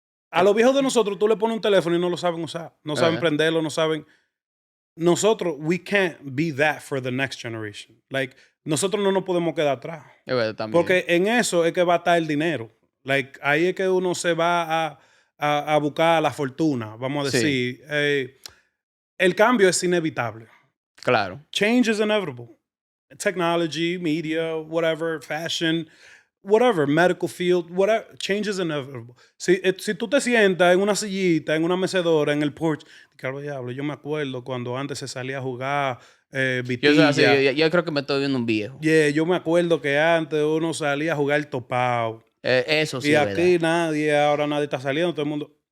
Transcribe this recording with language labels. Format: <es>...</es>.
<es>A los viejos de nosotros tú le pones un teléfono y no lo saben usar. No saben prenderlo, no saben. Nosotros,</es> <en>we can't be that for the next generation.</en> <es>Nosotros no nos podemos quedar atrás. Es verdad también. Porque en eso es que va a estar el dinero. Ahí es que uno se va a buscar la fortuna, vamos a decir. Sí. El cambio es inevitable. Claro.</es> <en>Change is inevitable. Technology, media, whatever, fashion, whatever, medical field, whatever, change is inevitable.</en> <es>Si tú te sientas en una sillita, en una mecedora, en el porch, diablo, yo me acuerdo cuando antes se salía a jugar vitilla. Yo creo que me estoy viendo un viejo. Yeah, yo me acuerdo que antes uno salía a jugar topado. Eso sí. Y aquí ahora nadie está saliendo, todo el mundo.</es>